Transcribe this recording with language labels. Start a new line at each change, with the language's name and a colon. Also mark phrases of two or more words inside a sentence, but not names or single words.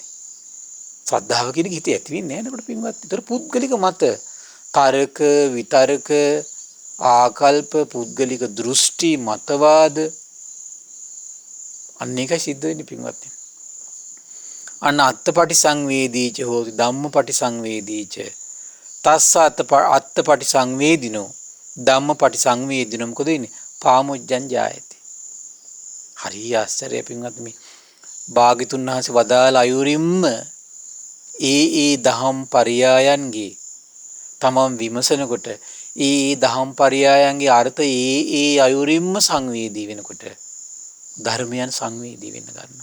Sinhala: ශ්‍රද්ධාව කියන එක හිතේ ඇති වෙන්නේ නැහැ නේද පින්වත්නි. ඒතර පුද්ගලික මත, තර්ක, විතර්ක, ආකල්ප, පුද්ගලික දෘෂ්ටි, මතවාද අන්න ඒකයි සිද්ධ වෙන්නේ පින්වත්නි.
Pali: අන්න අත්පටි සංවේදීච හෝති ධම්මපටි සංවේදීච තස්ස අත්පටි සංවේදිනෝ ධම්මපටි සංවේදිනෝ
Sinhala: මොකද වෙන්නේ?
Pali: පාමුජ්ජං ජායති.
Sinhala: හරි ආශ්චර්යයි පින්වත් මේ භාග්‍යතුන් වහන්සේ වදාළ අයුරින්ම ඒ දහම් පරයයන්ගේ තමන් විමසනකොට දහම් පරයයන්ගේ අර්ථ ඒ අයුරින්ම සංවේදී වෙනකොට ධර්මයන් සංවේදී වෙන්න ගන්නවා.